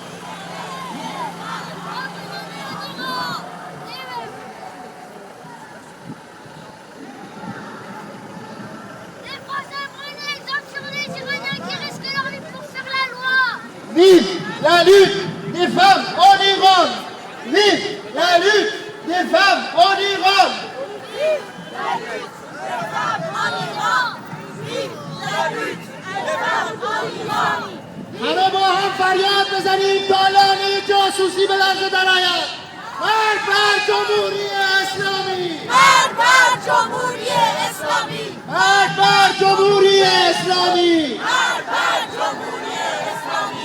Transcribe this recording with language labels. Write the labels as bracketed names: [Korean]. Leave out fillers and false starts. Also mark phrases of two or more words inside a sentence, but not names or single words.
[French] Les Français prennent l'exemple sur les Iraniens qui risquent leur vie pour faire la loi. Vive la lutte des femmes en Iran. Vive la lutte des femmes en Iran. Vive la lutte des femmes en Iran. Vive la lutte des femmes en Iran. [Persian] همه با هم فریاد بزنیم تا لانه جاسوسی بلرزه در آید. مرگ بر جمهوری اسلامی. مرگ بر جمهوری اسلامی. مرگ بر جمهوری اسلامی. مرگ بر جمهوری اسلامی.